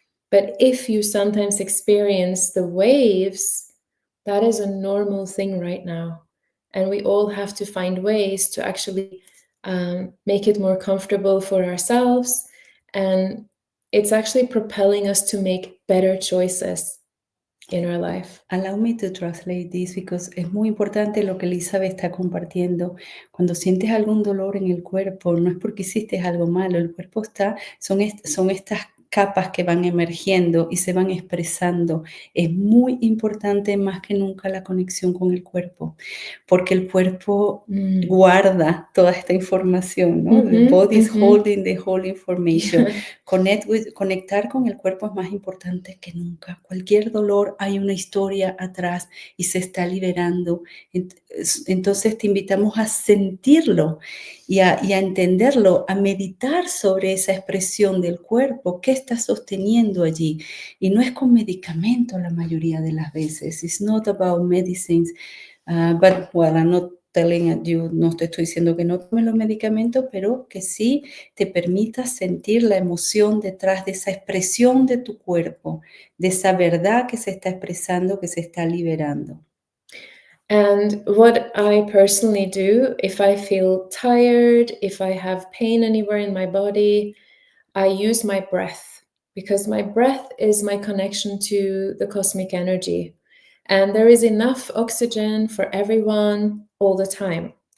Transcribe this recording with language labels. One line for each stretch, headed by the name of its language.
English: But if you sometimes experience the waves, that is a normal thing right now. And we all have to find ways to actually make it more comfortable for ourselves. And it's actually propelling us to make better choices in our life. Allow me to translate this because
Spanish: es muy importante lo que Elizabeth está compartiendo. Cuando sientes algún dolor en el cuerpo, no es porque hiciste algo malo, el cuerpo son estas capas que van emergiendo y se van expresando. Es muy importante más que nunca la conexión con el cuerpo, porque el cuerpo guarda toda esta información, ¿no?
English: The body is holding the whole information.
Spanish: Conectar con el cuerpo es más importante que nunca. Cualquier dolor, hay una historia atrás y se está liberando. Entonces te invitamos a sentirlo y a entenderlo, a meditar sobre esa expresión del cuerpo, qué está sosteniendo allí. Y no es con medicamentos la mayoría de las veces.
English: It's not about medicines, but well, I'm not telling you,
Spanish: no te estoy diciendo que no tomes los medicamentos, pero que sí te permitas sentir la emoción detrás de esa expresión de tu cuerpo, de esa verdad que se está expresando, que se está liberando.
English: And what I personally do, if I feel tired, if I have pain anywhere in my body, I use my breath, because my breath is my connection to the cosmic energy. And there is enough oxygen for everyone all the time.